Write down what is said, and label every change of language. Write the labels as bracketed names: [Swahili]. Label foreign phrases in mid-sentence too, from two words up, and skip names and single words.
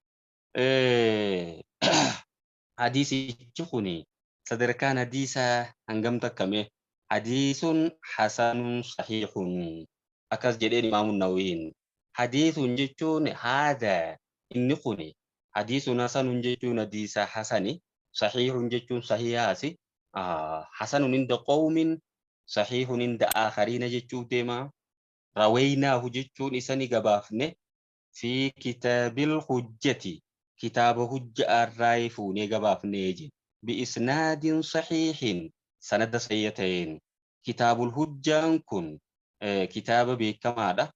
[Oromo] Hadiisichi kun sadarkaan hadiisaa hangamta akkame? [Arabic] حديث حسن صحيح [Oromo] akkas jedheen Imaamu Nawawiin. Hadiisun jechuun haada inni kun [Arabic] حديث حسن [Oromo] jechuun hadiisa hasani, sahihun jechuun sahihaasi, [Arabic] حسن عند قوم صحيح عند آخرين [Oromo] jechuu deema. Rawaynaahu jechuun isani gabaafne [Arabic] في كتاب الحجة [Oromo] kitaaba hujja'arraa fuunee gabaafnee je [Arabic] بإسناد صحيح [Oromo] sanada sayyateen. Kitaabul hujjaan kun kitaaba beekamaadha.